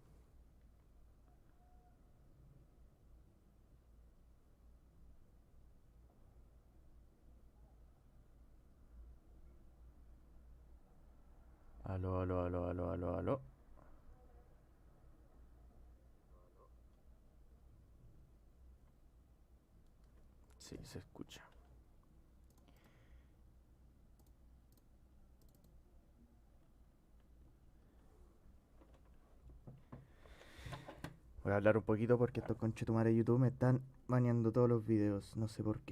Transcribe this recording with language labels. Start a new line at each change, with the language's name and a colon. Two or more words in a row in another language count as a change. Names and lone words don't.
Spanish: Aló, aló, aló, aló, aló, aló. Sí, se escucha. Voy a hablar un poquito porque estos conchetumares de YouTube me están baneando todos los videos. No sé por qué.